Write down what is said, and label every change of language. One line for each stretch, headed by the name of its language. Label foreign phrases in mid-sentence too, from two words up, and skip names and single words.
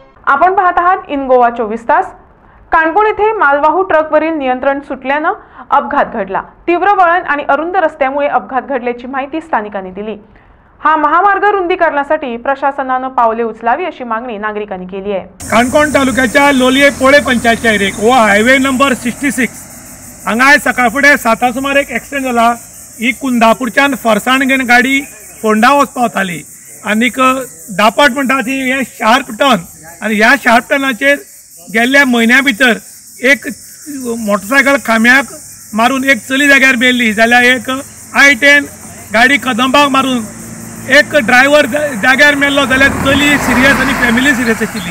Marathi: आपण पाहत आहात इन गोवा 24 तास। काणकोण येथे मालवाहू ट्रकवरील नियंत्रण सुटल्याने अपघात घडला। तीव्र वळण आणि अरुंद रस्त्यामुळे अपघात घडल्याची माहिती स्थानिकांनी दिली। हा महामार्ग रुंदीकरणासाठी प्रशासनाने पावले उचलावी अशी मागणी नागरिकांनी केली आहे।
Konkani: काणकोण तालुक्याच्या लोलये पोळे पंचायतच्या एरियेक वो हायवे नंबर 66 हांगा सकाळ फुडें 7 सुमार एक एक्सिडेंट जाला। ही कुंदापूरच्यान फरसाण घेवन गाडी फोंडा वचपा वताली आनीक दापट म्हणटा ती हे
English: sharp turn
Konkani: आनी ह्या
English: sharp turn
Konkani: गेल्ल्या म्हयन्या भितर एक मोटरसायकल खांब्याक मारून एक चली जाग्यार मेल्ली, जाल्यार एक I10 गाडी कदंबाक मारून एक ड्रायव्हर जाग्यार मेल्लो, जाल्यार चली सिरियस आनी फॅमिली सिरियस आशिल्ली।